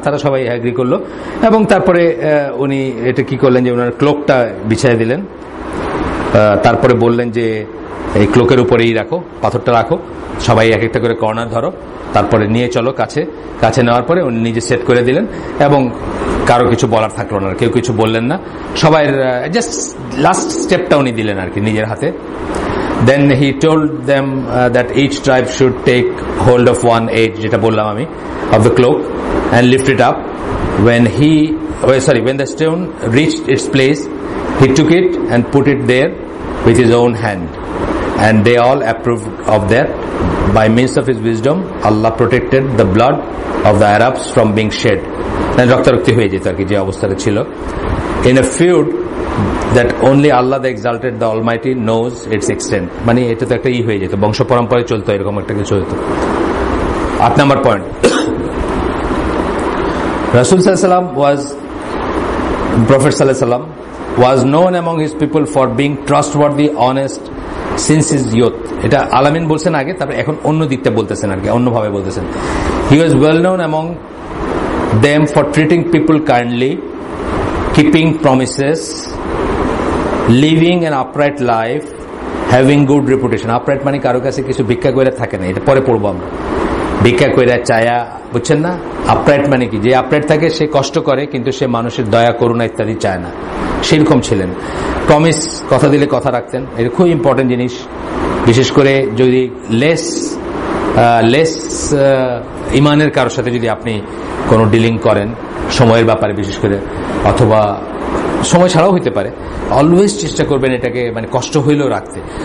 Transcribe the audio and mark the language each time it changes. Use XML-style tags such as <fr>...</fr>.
<bn>তারা সবাই এগ্রি করলো এবং তারপরে উনি এটা কি করলেন যে ওনার ক্লোকটা বিছাই দিলেন, তারপরে বললেন যে এই ক্লোকের উপরেই রাখো, পাথরটা রাখো, সবাই এক একটা করে কর্নার ধরো, তারপরে নিয়ে চলো কাছে নেওয়ার পরে উনি নিজে সেট করে দিলেন এবং কারো কিছু বলার থাকলো না, কেউ কিছু বললেন না, সবাই জাস্ট লাস্ট স্টেপটা উনি দিলেন আর কি নিজের হাতে।</bn> <en>Then he told them that each tribe should take hold of one edge,</en> <bn>যেটা বললাম আমি,</bn> <en>of the cloak and lift it up. When the stone reached its place, he took it and put it there with his own hand, and they all approved of that. By means of his wisdom, Allah protected the blood of the Arabs from being shed.</en> <bn>রক্তারক্তি হয়ে যেত আর কি যে অবস্থাটা ছিল।</bn> <en>In a feud that only Allah the Exalted, the Almighty knows its extent,</en> <bn>মানে এটা তো একটা হয়ে যেত, বংশ পরম্পরায় চলতো, এরকম একটা কিছু হতো।</bn> <en>8 number point, Rasul sallallahu alaihi wasallam Prophet sallallahu alaihi wasallam was known among his people for being trustworthy, honest since his youth.</en> <bn>এটা আলামিন বলছেন আগে, তারপরে এখন অন্য দিকটা বলতেছেন আর কি, অন্যভাবে বলতেছেন।</bn> <en>He was well known among them for treating people kindly, keeping promises, living an upright life, having good reputation.</en> <bn>Upright মানে কারো কাছে কিছু ভিক্ষা করে থাকে না, এটা পরে পড়বো আমরা, ভিক্ষা করে চায়া, বুঝছেন না? আপরাইট মানে কি, যে আপরাইট থাকে সে কষ্ট করে কিন্তু সে মানুষের দয়া করুণা ইত্যাদি চায় না, সেরকম ছিলেন। প্রমিস, কথা দিলে কথা রাখতেন, এটা খুব ইম্পর্টেন্ট জিনিস, বিশেষ করে যদি লেস ইমানের কারোর সাথে যদি আপনি কোনো ডিলিং করেন সময়ের ব্যাপারে বিশেষ করে, অথবা সময় ছাড়াও হইতে পারে, অলওয়েজ চেষ্টা করবেন এটাকে মানে কষ্ট হইলেও রাখতে।</bn>